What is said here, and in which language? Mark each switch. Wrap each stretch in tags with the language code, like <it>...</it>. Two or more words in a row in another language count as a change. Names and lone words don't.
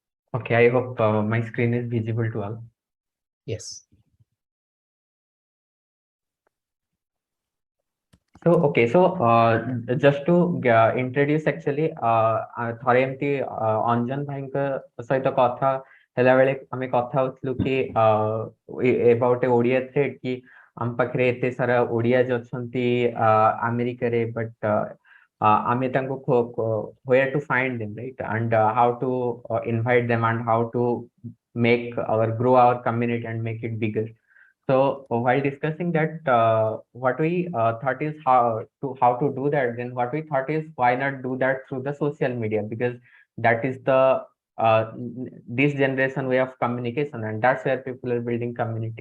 <en>Okay, I hope my screen is visible to all. Yes. So okay, so just to introduce actually</en> <or>ଥରେ ଏମିତି ଅଞ୍ଜନ ଭାଇଙ୍କ ସହିତ କଥା ହେଲା ବେଳେ ଆମେ କଥା ହଉଥିଲୁ କି</or> <en>about a ଓଡିଆ thread</en> <or>କି ଆମ ପାଖରେ ଏତେ ସାରା ଓଡିଆଜ ଅଛନ୍ତି ଆମେରିକାରେ</or> <en>but</en> <or>ଆମେ ତାଙ୍କୁ</or> <en>where to find them, right, and how to invite them and how to make our grow our community and make it bigger. So while discussing that, what we thought is how to do that. Then what we thought is why not do that through the social media, because that is the this generation way of communication, and that's where people are building community.</en>